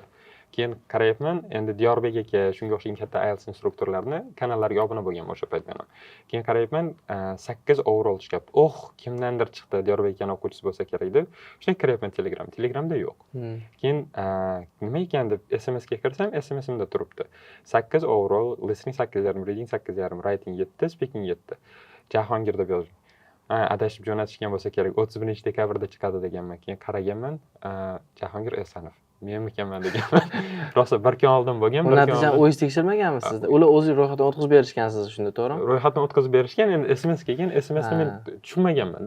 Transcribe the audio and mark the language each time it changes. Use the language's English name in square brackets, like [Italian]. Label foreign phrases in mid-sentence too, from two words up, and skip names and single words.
[Uzbek] Keyin qarayapman, endi Diyorbek aka shunga o'xshagan katta IELTS instruktorlarni kanallariga obuna bo'lganman o'sha payt men. Keyin qarayapman, 8 overall chiqyapti. Kimdandir chiqdi, Diyorbek akaning o'quvchisi bo'lsa kerak deb. Shunday kiryapman Telegramda yo'q. Keyin nima ekan deb SMS ga kirsam, SMSimda turibdi. [English] 8 overall, listening 8,5, reading 8,5, writing 7, speaking 7. [Uzbek] Jahongir deb yozdim. Adashib jo'natishgan bo'lsa kerak, 31-dekabrda chiqadi deganman. Keyin qaraganman, Jahongir Esanov. Menmikanman deganman. Rosa bir kun oldin bo'lgan, bir kun oldin. Natijani o'zingiz tekshirmaganmisiz sizda? Ular o'zingiz ro'yxatdan o'tkazib berishgan sizni, shunda to'g'rimi? Ro'yxatdan o'tkazib berishgan, endi SMS kelgan, SMSni men tushunmaganman-da.